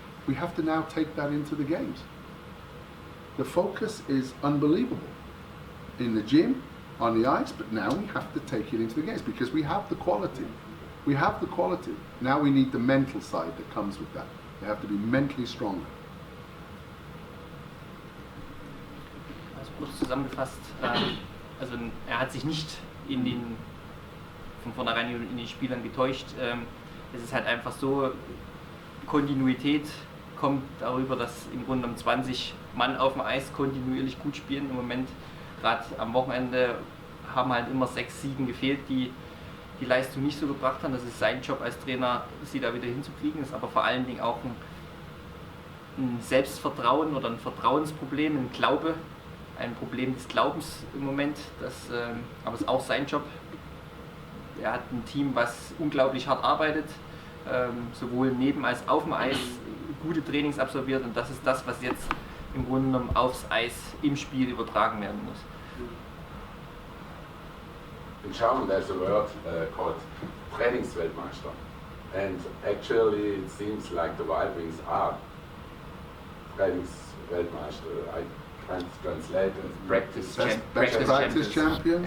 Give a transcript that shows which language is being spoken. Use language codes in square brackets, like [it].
[en] We have to now take that into the games. The focus is unbelievable in the gym, on the ice, but now we have to take it into the games because we have the quality. We have the quality. Now we need the mental side that comes with that. We have to be mentally stronger. [de] Also kurz zusammengefasst, also er hat sich nicht von vornherein in den Spielern getäuscht. Es ist halt einfach so, Kontinuität kommt darüber, dass im Grunde genommen 20 Mann auf dem Eis kontinuierlich gut spielen. Im Moment, gerade am Wochenende, haben halt immer 6 Siegen gefehlt, die Leistung nicht so gebracht haben. Das ist sein Job als Trainer, sie da wieder hinzukriegen. Das ist aber vor allen Dingen auch ein Selbstvertrauen oder ein Vertrauensproblem, ein Problem des Glaubens im Moment. Aber es ist auch sein Job. Er hat ein Team, was unglaublich hart arbeitet, sowohl neben als auf dem Eis gute Trainings absolviert und das ist das, was jetzt im Grunde genommen aufs Eis im Spiel übertragen werden muss. [en] In German there's a word called Trainingsweltmeister, and actually it seems like the Wild Wings are Trainingsweltmeister. I can't translate it. Practice champions.